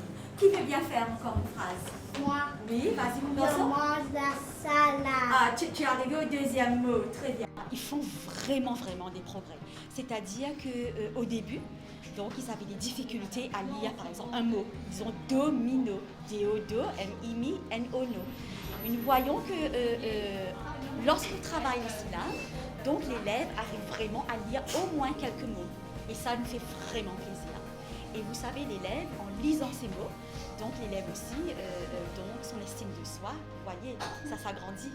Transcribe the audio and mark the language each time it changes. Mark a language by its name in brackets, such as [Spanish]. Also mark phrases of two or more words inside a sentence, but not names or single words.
[French] Qui veut bien faire encore une phrase? Moi, Oui, vas-y, mon je garçon. mange la salade. Ah, tu es arrivé au deuxième mot. Très bien. Ils font vraiment des progrès. C'est-à-dire qu'au début, donc ils avaient des difficultés à lire, par exemple, un mot. Ils ont domino, D-O-Do, M-I-M-I, N-O-No. Mais nous voyons que lorsqu'on travaille les syllabes, donc l'élève arrive vraiment à lire au moins quelques mots. Et ça nous fait vraiment plaisir. Et vous savez, l'élève, en lisant ces mots, donc l'élève aussi, donc son estime de soi, vous voyez, ça s'agrandit.